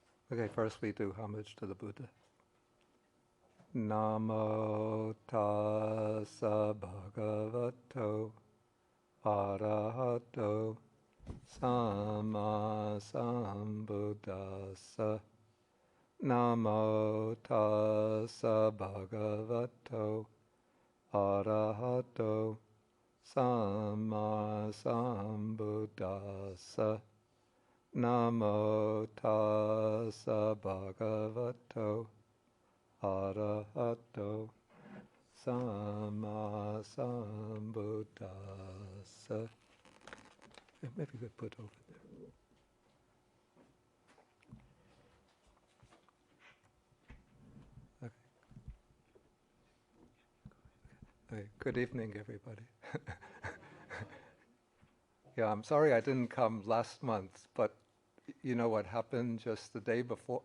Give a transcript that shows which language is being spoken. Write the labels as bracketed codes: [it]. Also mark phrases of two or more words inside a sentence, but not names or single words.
[en] Okay, first we do homage to the Buddha. [pi] Namo tassa bhagavato arahato samma sambuddhassa. Namo tassa bhagavato arahato samma sambuddhassa. Namo tassa bhagavato arahato samma sambuddhassa. [en] Maybe we could put over there. Okay. Good evening, everybody. Yeah, I'm sorry I didn't come last month, but you know what happened just the day before?